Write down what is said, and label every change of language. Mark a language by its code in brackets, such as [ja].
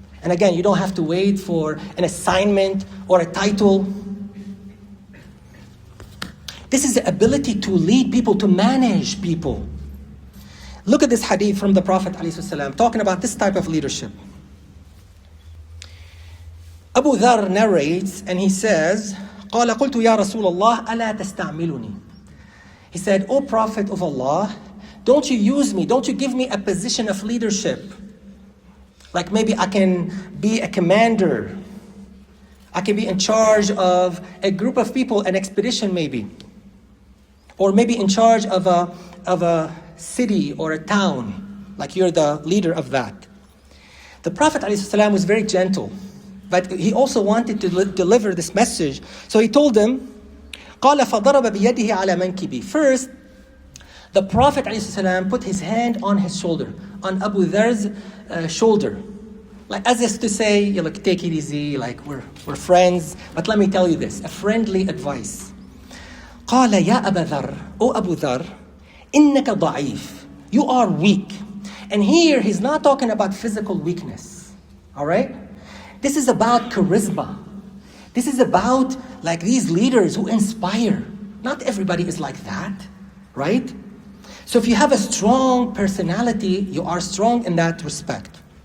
[en] And again, you don't have to wait for an assignment or a title. This is the ability to lead people, to manage people. Look at this hadith from the Prophet ﷺ, talking about this type of leadership. Abu Dharr narrates, and he says, [ar] قال قلت يا رسول الله ألا تستعملني. [en] He said, O Prophet of Allah, don't you use me, don't you give me a position of leadership. Like maybe I can be a commander. I can be in charge of a group of people, an expedition maybe. Or maybe in charge of a city or a town, like you're the leader of that. The Prophet ﷺ was very gentle, but he also wanted to deliver this message. So he told them, [ar] قال فضرب بيده على منكبي. [en] First, the Prophet ﷺ put his hand on his shoulder, on Abu Dharr's shoulder. Like as if to say, like, take it easy, like we're friends. But let me tell you this, a friendly advice. [ar] قال يا أبا ذر, [en] O Abu Dharr, [ar] إنك ضعيف. [en] You are weak. And here he's not talking about physical weakness. All right? This is about charisma. This is about like these leaders who inspire. Not everybody is like that, right? So if you have a strong personality, you are strong in that respect.